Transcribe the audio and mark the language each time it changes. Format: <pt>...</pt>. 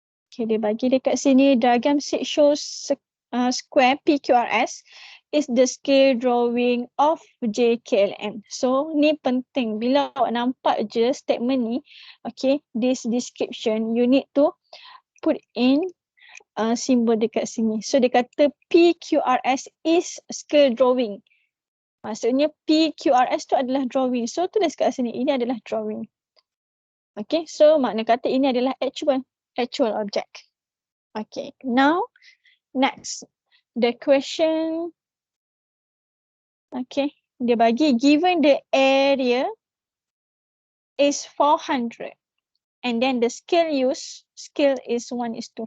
<en>Okay,</en> <ms>dia bagi dekat sini,</ms> <en>diagram sheet shows square PQRS is the scale drawing of JKLM.</en> <ms>So ni penting, bila awak nampak je statement ni, okay,</ms> <en>this description, you need to put in</en> <ms>simbol dekat sini.</ms> <en>So dia kata PQRS is scale drawing.</en> <ms>Maksudnya PQRS tu adalah drawing. So tulis kat sini, ini adalah drawing. Okay, so makna kata ini adalah actual object.</ms> <en>Okay, now next. The question, okay,</en> <ms>dia bagi</ms> <en>given the area is 400 and then the scale is 1:5.</en>